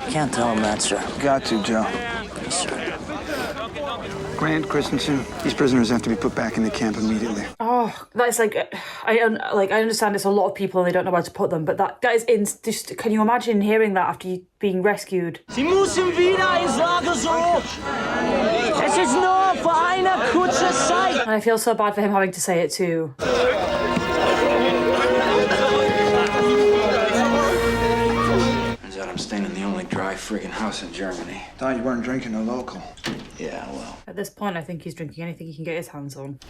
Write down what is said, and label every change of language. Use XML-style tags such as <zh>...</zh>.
<en>Can't tell him that, sir. Got to, Joe. Yes, sir. Grant, Christensen, these prisoners have to be put back in the camp immediately. Oh, that's like, I understand it's a lot of people and they don't know where to put them, but that is just, can you imagine hearing that after you being rescued?</en> <de>Sie müssen wieder ins Lager zurück! Es ist nur für eine kurze Zeit!</de> <en>And I feel so bad for him having to say it too. Turns out I'm staying in the only dry friggin' house in Germany. Thought you weren't drinking a local. Yeah, well. At this point, I think he's drinking anything he can get his hands on.</en>